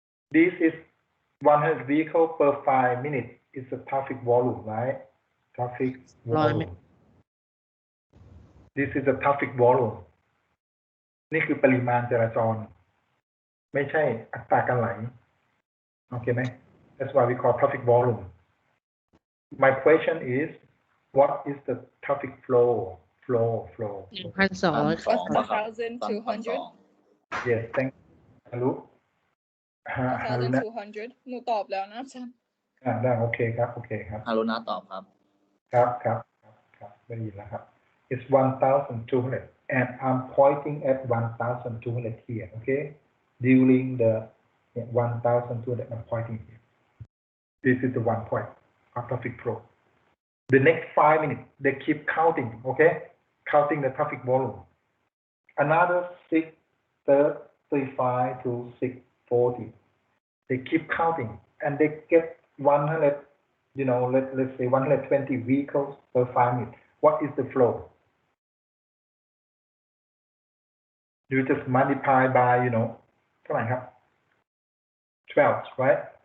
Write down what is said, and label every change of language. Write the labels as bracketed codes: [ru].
[en] This is 100 vehicles per 5 minutes. It's a traffic volume, right? Traffic volume. This is a traffic volume. [th] นี่คือปริมาณจราจรไม่ใช่อัตราการไหลโอเคไหม [en] That's why we call traffic volume. My question is, what is the traffic flow? 1,200 Yes, thank you. [th] 1,200 หนูตอบแล้วนะอาจารย์ ได้โอเคครับ ฮารุนะตอบครับ ครับได้ยินแล้วครับ [en] It's 1,200 and I'm pointing at 1,200 here, okay? During the 1,200 I'm pointing here. This is the one point of traffic flow. The next 5 minutes they keep counting, okay? Counting the traffic volume. Another 6:35 to 6:40. They keep counting and they get 100, let's say 120 vehicles per 5 minutes. What is the flow? You just multiply by, [th] เท่าไหร่ครับ [en] 12, right?